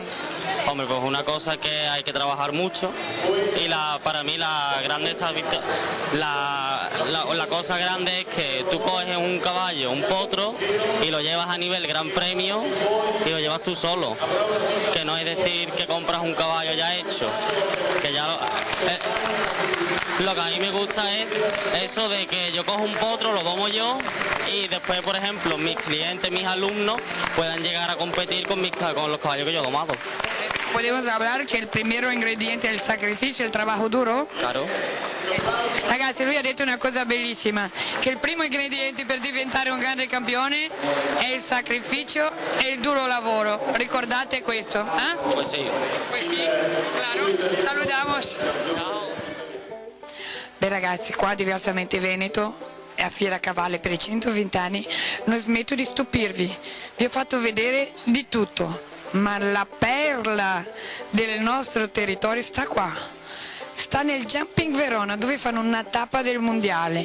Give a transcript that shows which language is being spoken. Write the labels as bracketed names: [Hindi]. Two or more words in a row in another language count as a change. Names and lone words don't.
[Spanish] Hombre, pues una cosa es que hay que trabajar mucho y para mí la cosa grande es que tú coges un caballo, un potro y lo llevas a nivel Gran Premio y lo llevas tú solo, que no es decir que compras un caballo ya hecho, que ya lo que a mí me gusta es eso de que yo cojo un potro, lo domo yo y después, por ejemplo, mis clientes, mis alumnos puedan llegar a competir con los caballos que yo he domado. Podemos hablar [Italian] che il primo ingrediente è il sacrificio, il lavoro duro? [Spanish] Claro. [Italian] Ragazzi, lui ha detto una cosa bellissima, che il primo ingrediente per diventare un grande campione è il sacrificio e il duro lavoro. Ricordate questo? Eh? [Spanish] Pues sí. Pues sì, claro. Saludamos. [Italian] Ciao. Beh ragazzi, qua Diversamente Veneto e a Fiera Cavalli per i 120 anni non smetto di stupirvi. Vi ho fatto vedere di tutto, ma la perla del nostro territorio sta qua. Sta nel Jumping Verona, dove fanno una tappa del mondiale.